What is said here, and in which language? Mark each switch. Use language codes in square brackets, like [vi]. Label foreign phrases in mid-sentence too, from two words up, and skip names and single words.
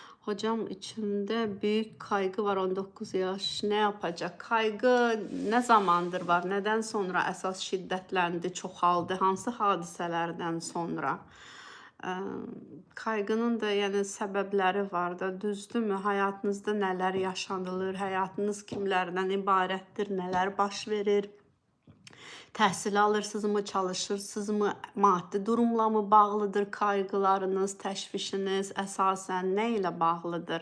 [tr] Hocam içimde büyük kaygı var 19 yaş. Ne yapacak? Kaygı ne zamandır var? Neden sonra [az] əsas şiddətləndi, çoxaldı? Hansı hadisələrdən sonra? Ə, Kaygının da yəni səbəbləri var da, düzdürmü? Həyatınızda nələr yaşanılır? Həyatınız kimlərdən ibarətdir? Nələr baş verir? Təhsil alırsınızmı, çalışırsınızmı, maddi durumla mı bağlıdır kaygılarınız, təşvişiniz, əsasən nə ilə bağlıdır?